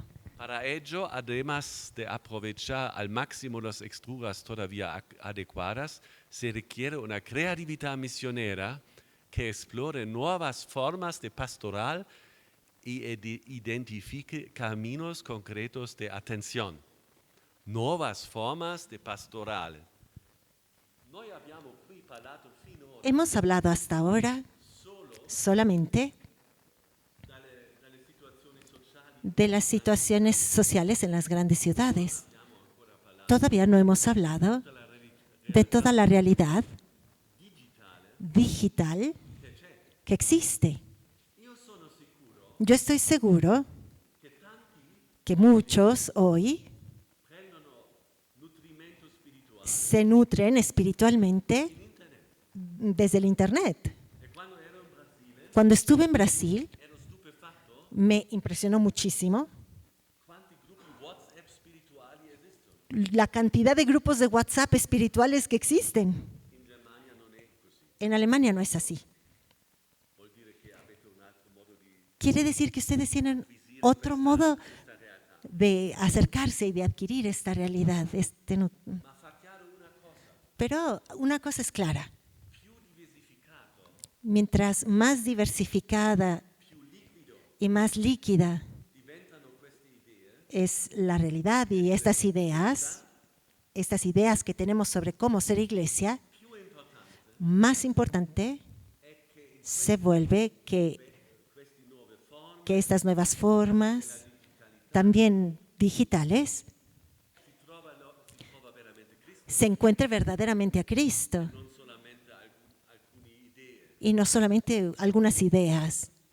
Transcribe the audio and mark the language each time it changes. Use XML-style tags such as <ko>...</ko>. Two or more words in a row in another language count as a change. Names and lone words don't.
<es>Para ello, además de aprovechar al máximo las estructuras todavía adecuadas, se requiere una creatividad misionera que explore nuevas formas de pastoral y identifique caminos concretos de atención. Nuevas formas de pastoral.</es> <it>Noi abbiamo qui parlato finora</it> <es>Hemos hablado hasta ahora solamente</es> <it>dalle situazioni sociali,</it> <es>de las situaciones sociales en las grandes ciudades. Todavía no hemos hablado de toda la realidad digital que existe. Yo estoy seguro que muchos hoy</es> <it>nutrimento spirituale.</it> <es>se nutren espiritualmente desde el Internet.</es> <it>E quando ero in Brasile</it> <es>Cuando estuve en Brasil,</es> <it>ero stupefatto</it> <es>me impresionó muchísimo</es> <it>quanti gruppi WhatsApp spirituali esistono.</it> <es>la cantidad de grupos de WhatsApp espirituales que existen.</es> <it>In Germania non è così.</it> <es>En Alemania no es así.</es> <it>Vuol dire che avete un altro modo di</it> <es>Quiere decir que ustedes tienen otro modo</es> <it>questa realtà.</it> <es>de acercarse y de adquirir esta realidad.</es> <it>Ma fa chiaro una cosa,</it> <es>Pero una cosa es clara.</es> <it>più diversificato,</it> <es>Mientras más diversificada</es> <it>più liquido</it> <es>y más líquida</es> <it>diventano queste idee,</it> <es>es la realidad y estas ideas, estas ideas que tenemos sobre cómo ser iglesia, más importante se vuelve que estas nuevas formas, también digitales, se encuentre verdaderamente a Cristo y no solamente algunas ideas.</es>